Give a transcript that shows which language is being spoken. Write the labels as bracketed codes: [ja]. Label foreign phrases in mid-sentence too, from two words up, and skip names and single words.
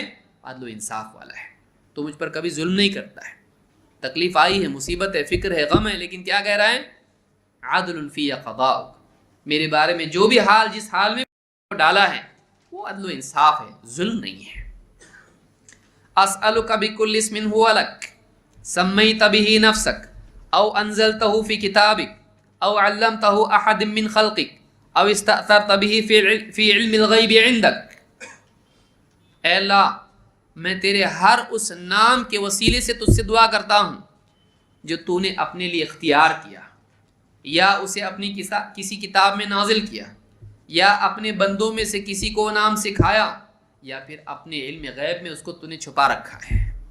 [ur] عدل و انصاف والا ہے، تو مجھ پر کبھی ظلم نہیں کرتا ہے. تکلیف آئی ہے، مصیبت ہے، فکر ہے، غم ہے، لیکن کیا کہہ رہا ہے؟ [ar] عادل فی قضاؤک، [ur] میرے بارے میں جو بھی حال جس حال میں ڈالا ہے وہ عدل و انصاف ہے، ظلم نہیں ہے. [ar] اسألک بکل اسم هو لک سمیت به نفسک او انزلتہ فی کتابک او علمتہ احد من خلقک او استأثرت به فی علم الغیب عندک. [ur] اے اللہ میں تیرے ہر اس نام کے وسیلے سے تجھ سے دعا کرتا ہوں جو تو نے اپنے لیے اختیار کیا، یا اسے اپنی کسی کتاب میں نازل کیا، یا اپنے بندوں میں سے کسی کو نام سکھایا، یا پھر اپنے علم غیب میں اس کو تو نے چھپا رکھا ہے.